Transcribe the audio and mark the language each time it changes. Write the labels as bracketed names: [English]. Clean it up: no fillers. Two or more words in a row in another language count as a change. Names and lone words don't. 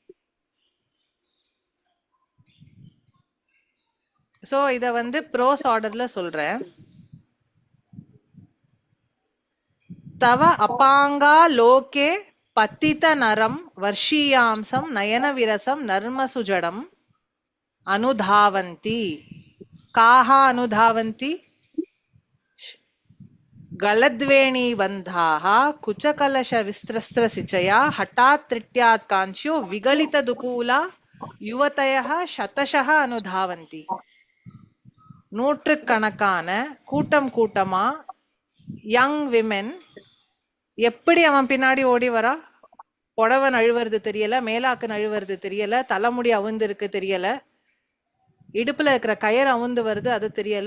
[Tamil] சோ இத [English] prose order [Tamil] சொல்றேன். [Sanskrit] तव अपाङ्गा लोके पतित नरं वर्षीयांसं नयन विरसं नर्मसुजडं अनुधावन्ति. काः अनुधावन्ति? गलद्वेणी बन्धाः कुचकलश विस्त्रस्त्र सिचया हठात् त्रिट्यात् कांच्यो विगलित दुकूला युवतयः शतशः अनुधावन्ति. [Tamil] நூற்றுக்கணக்கான கூட்டம் கூட்டமா [English] young women [Tamil] எப்படி அவன் பின்னாடி ஓடி வரா. புடவை நழுவுறது தெரியல, மேலாக்கு நழுவுறது தெரியல, தலைமுடி அவுந்து இருக்கு தெரியல, இடுப்புல இருக்கிற கயிறு அவுந்து வருது அது தெரியல.